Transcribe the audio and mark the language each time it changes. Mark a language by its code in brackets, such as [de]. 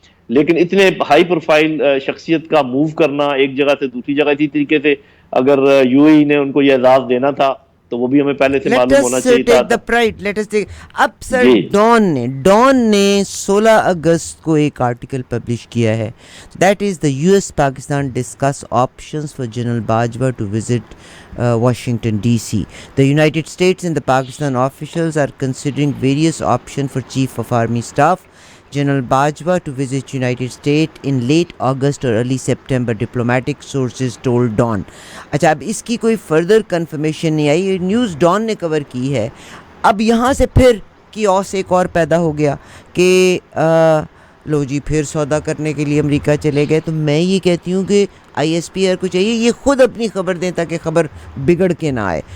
[ur] لیکن اتنے high profile شخصیت کا موو کرنا ایک جگہ سے دوسری جگہ, اسی طریقے سے اگر یو اے ای نے ان کو یہ اعزاز دینا تھا تو وہ بھی ہمیں پہلے سے معلوم ہونا چاہیے تھا. اب سر ڈان نے 16 اگست کو ایک آرٹیکل پبلش کیا ہے, [en] That is the U S Pakistan discuss options for General Bajwa to visit Washington DC. The United States and the Pakistan officials are considering various options for Chief of Army Staff General Bajwa to visit United States in late August or early September, diplomatic sources told Dawn. [ur] اچھا, اب اس کی کوئی further confirmation نہیں آئی, news Dawn نے کور کی ہے. اب یہاں سے پھر کیوس ایک اور پیدا ہو گیا کہ لو جی پھر سودا کرنے کے لیے امریکہ چلے گئے. تو میں یہ کہتی ہوں کہ آئی ایس پی آر کو چاہیے یہ خود اپنی خبر دیں تاکہ خبر بگڑ کے نہ آئے.